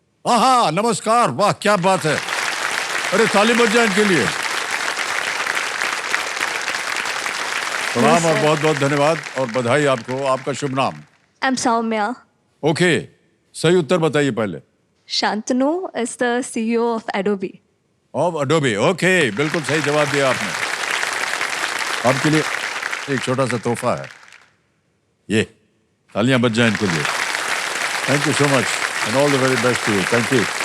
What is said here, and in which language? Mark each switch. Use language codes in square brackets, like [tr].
[hi] आहा, नमस्कार, वाह क्या बात है। अरे ताली बज जाए इनके लिए। प्रणाम और बहुत बहुत धन्यवाद और बधाई आपको। आपका शुभ नाम? [en] I'm Soumya. [hi] ओके, सही उत्तर बताइए पहले। [en] Shantanu is the CEO of Adobe. Of Adobe. [hi] Okay, बिल्कुल सही जवाब दिया आपने। आपके लिए एक छोटा सा तोहफा है, ये तालियां बज जाएं इनके लिए। [en] Thank you so much and all the very best to you. Thank you.